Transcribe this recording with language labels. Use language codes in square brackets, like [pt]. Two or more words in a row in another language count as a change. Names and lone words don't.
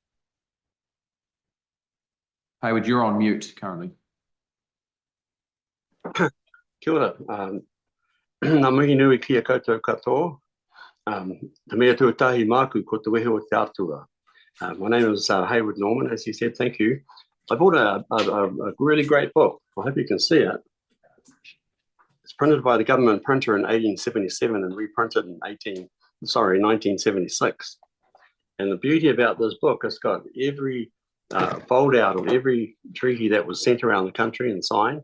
[en] Hayward, you're on mute currently. [mi] Kia ora. Ngā mihi nui kia koutou katoa. Te mea tuatahi māku ko te wehe o te atua. [en] My name is Hayward Norman, as you said, thank you. I bought a really great book. I hope you can see it. It's printed by the government printer in 1877 and reprinted in 1976. And the beauty about this book, it's got every fold out of every treaty that was sent around the country and signed.